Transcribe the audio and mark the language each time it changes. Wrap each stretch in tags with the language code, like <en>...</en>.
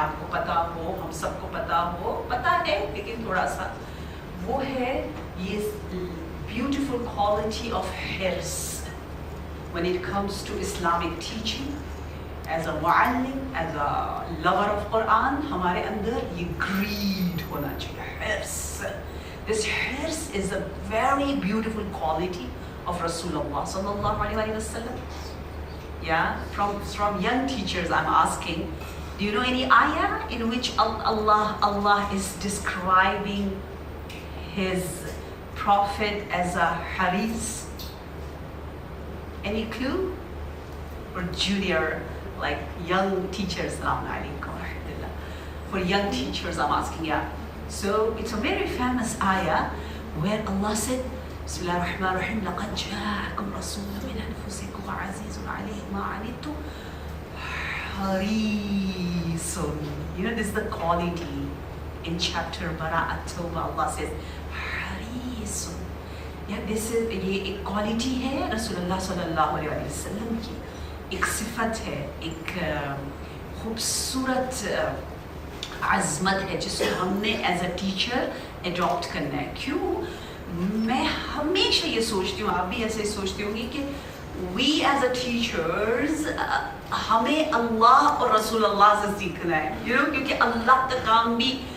<hi>आपको पता हो, हम सबको पता है, लेकिन थोड़ा सा वो है ये</hi> <en>beautiful quality of hirs when it comes to Islamic teaching. As a muallim, as a lover of Quran,</en> <hi>हमारे अंदर ये greed होना चाहिए,</hi> <en>hirs. This hirs is a very beautiful quality of Rasulullah sallallahu alaihi wasallam. Yeah, from young teachers I'm asking, do you know any ayah in which Allah is describing his prophet as a haris? Any clue? For junior, like young teachers, Assalamu alaikum wa rahmatullah. For young teachers I'm asking, yeah. So it's a very famous ayah where Allah said, Bismillah ar-Rahman ar-Rahim,</en> <ar>لَقَدْ جَاءَكُمْ رَسُولٌ مِّنْ أَنفُسِكُمْ وَعَزِيزٌ عَلَيْهِ مَا عَنِتُّمْ حَرِيصٌ.</ar> <en>You know, this is the quality in chapter Bara'at Tawbah. Allah says, حَرِيصٌ. Yeah, this is,</en> <hi>ये एक quality है रसूलुल्लाह सल्लल्लाहु अलैहि वसल्लम की, एक सिफत है, एक खूबसूरत अज़मत है जिसको हमने एज अ टीचर एडॉप्ट करना है। क्यों? मैं हमेशा ये सोचती हूँ, आप भी ऐसे सोचते होंगे कि</hi> <en>we as a teachers</en> <hi>हमें अल्लाह और रसूलुल्लाह से सीखना है,</hi> <en>you know,</en> <hi>क्योंकि अल्लाह का काम भी</hi>